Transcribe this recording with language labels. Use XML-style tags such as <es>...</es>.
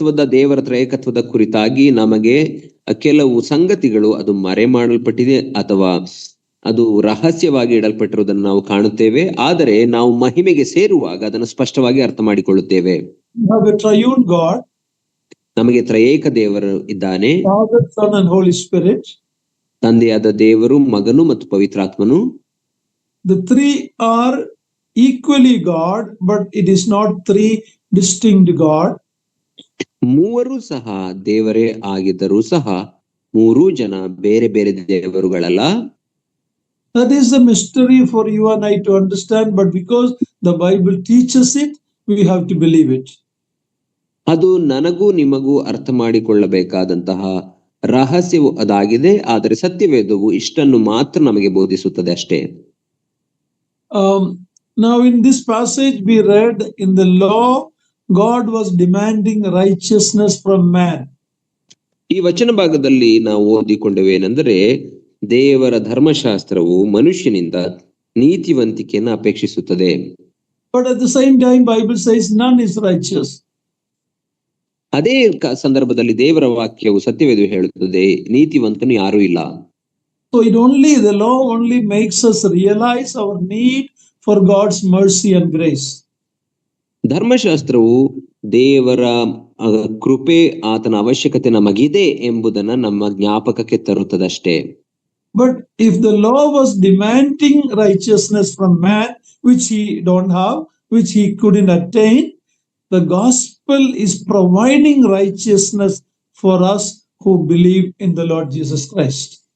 <kn>ದೇವರ ತ್ರೈಕತ್ವದ ಕುರಿತಾಗಿ ನಮಗೆ ಕೆಲವು ಸಂಗತಿಗಳು ಅದು ಮರೆ ಮಾಡಲ್ಪಟ್ಟಿದೆ ಅಥವಾ ಅದು ರಹಸ್ಯವಾಗಿ ಇಡಲ್ಪಟ್ಟಿರುವುದನ್ನು ನಾವು ಕಾಣುತ್ತೇವೆ. ಆದರೆ ನಾವು ಮಹಿಮೆಗೆ ಸೇರುವಾಗ ಅದನ್ನು ಸ್ಪಷ್ಟವಾಗಿ ಅರ್ಥ ಮಾಡಿಕೊಳ್ಳುತ್ತೇವೆ.</kn> <en>We have a triune God,</en> <kn>ನಮಗೆ ತ್ರಯೇಕ ದೇವರು ಇದ್ದಾನೆ,</kn> <en>Father, Son and Holy Spirit.</en> <kn>ತಂದೆಯಾದ ದೇವರು, ಮಗನು ಮತ್ತು ಪವಿತ್ರಾತ್ಮನು.</kn> <en>The three are equally God, but it is not three distinct God.</en> <kn>ಮೂವರು ಸಹ ದೇವರೇ ಆಗಿದ್ದರೂ ಸಹ ಮೂರೂ ಜನ ಬೇರೆ ಬೇರೆ ದೇವರುಗಳಲ್ಲ.</kn> <en>That is the mystery for you and I to understand, but because the Bible teaches it, we have to believe it.</en> <kn>ಅದು ನನಗೂ ನಿಮಗೂ ಅರ್ಥ ಮಾಡಿಕೊಳ್ಳಬೇಕಾದಂತಹ ರಹಸ್ಯವು ಅದಾಗಿದೆ. ಆದರೆ ಸತ್ಯವೇದವು ಇಷ್ಟನ್ನು ಮಾತ್ರ ನಮಗೆ ಬೋಧಿಸುತ್ತದೆ ಅಷ್ಟೇ.</kn> <en>Now in this passage we read, in the law God was demanding righteousness from man.</en> <kn>ಈ ವಚನ ಭಾಗದಲ್ಲಿ ನಾವು ಓದಿಕೊಂಡವೇನೆಂದರೆ, ದೇವರ ಧರ್ಮಶಾಸ್ತ್ರವು ಮನುಷ್ಯನಿಂದ ನೀತಿವಂತಿಕೆಯನ್ನು ಅಪೇಕ್ಷಿಸುತ್ತದೆ.</kn> <en>But at the same time Bible says none is righteous.</en> <kn>ಅದೇ ಸಂದರ್ಭದಲ್ಲಿ ದೇವರ ವಾಕ್ಯವು ಸತ್ಯವೇದ ಹೇಳುತ್ತದೆ, ನೀತಿವಂತನು ಯಾರೂ ಇಲ್ಲ.</kn> <en>So the law only makes us realize our need for God's mercy and grace.</en> <kn>ಧರ್ಮಶಾಸ್ತ್ರವು ದೇವರ ಕೃಪೆ, ಆತನ ಅವಶ್ಯಕತೆ ನಮಗಿದೆ ಎಂಬುದನ್ನ ನಮ್ಮ ಜ್ಞಾಪಕಕ್ಕೆ ತರುತ್ತದಷ್ಟೇ.</kn> <en>But if the law was demanding righteousness from man, which he don't have, which he couldn't attain, the gospel is providing righteousness for us who believe in the Lord Jesus Christ.</en>